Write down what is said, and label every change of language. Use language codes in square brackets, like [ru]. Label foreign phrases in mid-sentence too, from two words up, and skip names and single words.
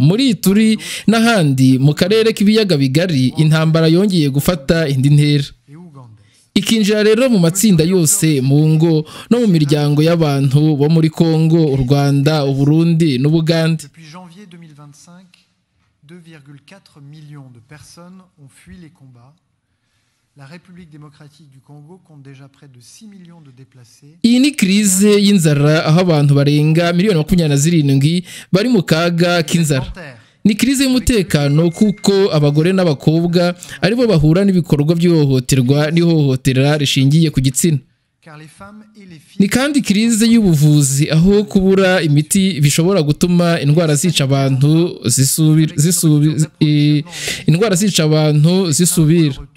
[rw] Muri turi n'ahandi mu karere k'ibiyaga bigari intambara yongeye gufata indi ntera, ikinjira rero mu matsinda yose, mu ngo no mu miryango y'abantu bo muri Kongo, u Rwanda, u Burundi n'Ubugande. [fr] 2,4 millions de personnes ont fui les combats. La République démocratique du Congo compte déjà près de 6 millions de déplacés. [rw] Iyi ni crise y'inzara aho abantu barenga miliyoni 27 bari mu kaga k'inzara. Ni crise y'umutekano kuko abagore n'abakobwa aribo bahura n'ibikorwa by'ihohoterwa n'ihohotera rishingiye ku gitsina. Ni kandi crise y'ubuvuzi aho kubura imiti bishobora gutuma indwara zica abantu zisubira.